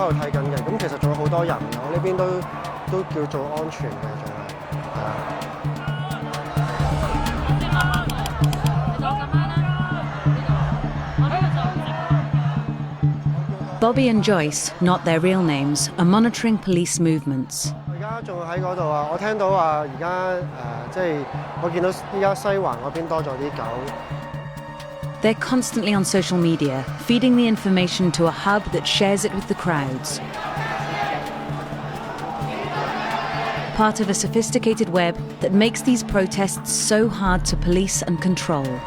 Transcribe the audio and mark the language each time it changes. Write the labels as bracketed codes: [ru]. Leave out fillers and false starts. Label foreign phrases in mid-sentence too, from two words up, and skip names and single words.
[yue] 喺度睇緊嘅，咁其實仲有好多人，我呢邊都叫做安全嘅，仲係。 [en] Bobby and Joyce, not their real names, are monitoring police movements. [yue] 我而家仲喺嗰度啊！我聽到話而家即係我見到依家西環嗰邊多咗啲狗。 [en] They're constantly on social media, feeding the information to a hub that shares it with the crowds. Part of a sophisticated web that makes these protests so hard to police and control.